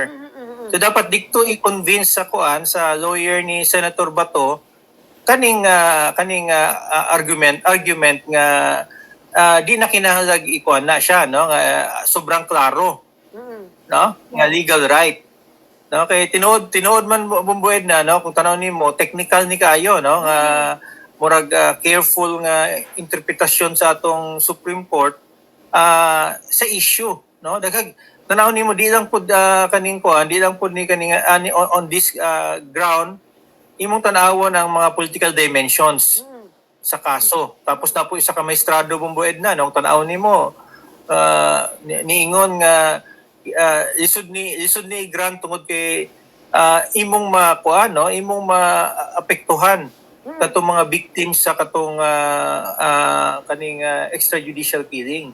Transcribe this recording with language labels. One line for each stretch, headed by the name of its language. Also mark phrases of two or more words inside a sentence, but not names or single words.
Cebuano: So dapat dito i-convince sa kuan sa lawyer ni Senator Bato kaning argument nga di na kinahanglan ikuan na siya, no, sobrang klaro, no, nga
English: legal right,
Cebuano: no, kay tinuod man Bombo Edna, no, kung tanaw nimo technical ni kayo, no, nga murag careful nga interpretasyon sa atong Supreme Court sa issue, no, daghang tanaw nimo di lang pud kaning kuan, di lang pud ni kaning
English: on this ground
Cebuano: imong tanawon ang mga
English: political dimensions
Cebuano: sa kaso. Tapos na po isa ka maestrado Bombo Edna, nung tanaw nimo niingon nga lisod ni grant tungod kay imong makuan, no, imong maapektuhan katong mga victims sa katong kaning
English: extrajudicial killing.